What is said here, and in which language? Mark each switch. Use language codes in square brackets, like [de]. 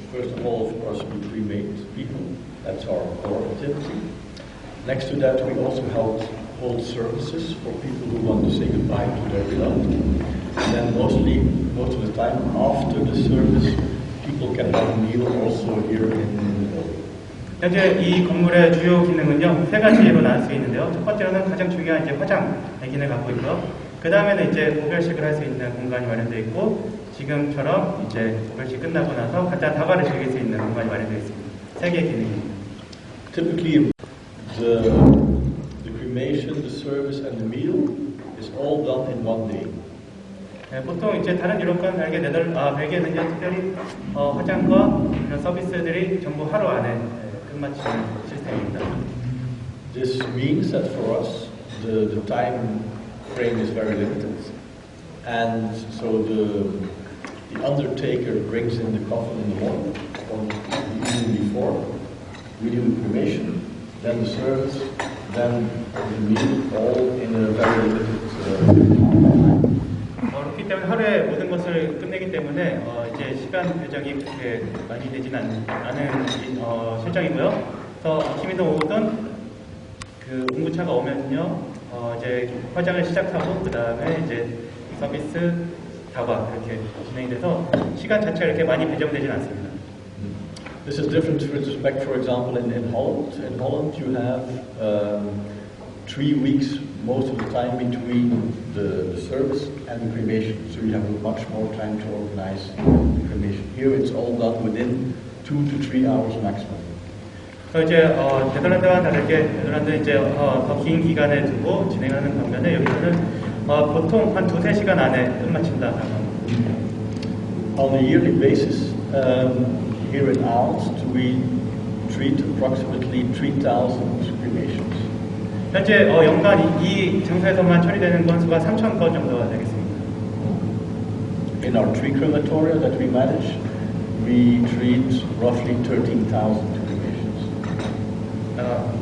[en] First of all, of course, we cremate people. That's our core activity. Next to that, we also hold services for people who want to say goodbye to their beloved. And then most of the time after the service, people can have a meal also here in the building. [ko] 현재 이 건물의 주요 기능은요 3가지로 나눌 수 있는데요. 첫 번째로는 가장 중요한 이제 화장의 기능을 갖고 있고요. 그 다음에는 이제 고별식을 할 수 있는 공간이 마련되어 있고, 지금처럼 이제 고별식 끝나고 나서 간단한 다과를 즐길 수 있는 공간이 마련되어 있습니다. 3개의 기능입니다. [en] Typically, the cremation, the service, and the meal is all done in one day. [ko] 네, 보통 이제 다른 유럽과는 다르게 벨기에는요 특별히 화장과 이런 서비스들이 전부 하루 안에 끝마치는 시스템입니다. [en] This means that for us, the time frame is very limited, and so the undertaker brings in the coffin in the morning, or the evening before. We do the cremation, then the service, then the meal, all in a very limited [ko] 그렇기 때문에 하루에 모든 것을 끝내기 때문에 이제 시간 배정이 그렇게 많이 되진 않은 실정이고요. 그래서 아침이든 오후든 그 운구차가 오면요 이제 화장을 시작하고 그 다음에 이제 서비스 다과 이렇게 진행이 돼서 시간 자체가 이렇게 많이 배정되진 않습니다. [en] This is different with respect, for example, in Holland. In Holland, you have 3 weeks most of the time between the service and the cremation, so you have much more time to organize the cremation. Here, it's all done within 2 to 3 hours maximum. [ko] 그래서 이제 네덜란드와 다르게 네덜란드는 이제 더 긴 기간을 두고 진행하는 반면에 여기서는 보통 한 2-3시간 안에 끝마친다. [en] On a yearly basis, here in Aalst, we treat approximately 3,000 cremations. [ko] 현재 연간 이 장소에서만 처리되는 건수가 3,000건 정도가 되겠습니다. [en] In our 3 crematoria that we manage, we treat roughly 13,000 cremations.